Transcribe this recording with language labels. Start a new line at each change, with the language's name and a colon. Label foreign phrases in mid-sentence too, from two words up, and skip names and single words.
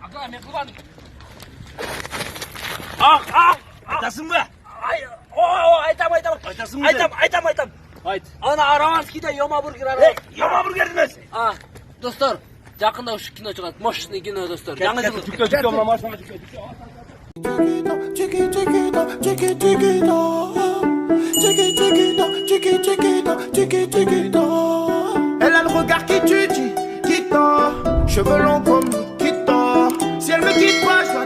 Kazakh: Айтасың ба? Айтам. Айт. Ана Араванскийда Йома бургер Яма бургерді емес.
Kyrgyz: Достар, жақында ушу кино чыгат. Мощный кино, достар. Жаңы жыл.
Kazakh: Жүкте, мына машинаға жүкте.
French: Elle a le regard qui tue, qui tord. Cheveux longs comme Nikita. Si elle me quitte pas,